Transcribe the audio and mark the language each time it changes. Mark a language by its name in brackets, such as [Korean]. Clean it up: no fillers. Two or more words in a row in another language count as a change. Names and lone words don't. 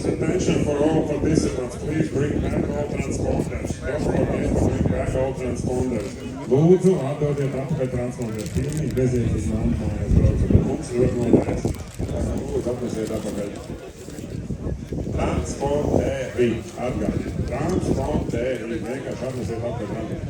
[English] Attention for all participants, please bring back all transponders. Don't forget to bring back all transponders. [Latvian] Lūdzu, atdodiet atpakaļ transponders. Pilnīgi bezjēdzīgi mājās braucat, bet mums ļoti noderēs. Lūdzu, atnesiet atpakaļ. Transponderi, atgādīt. Transponderi, vienkārši atnesiet atpakaļ.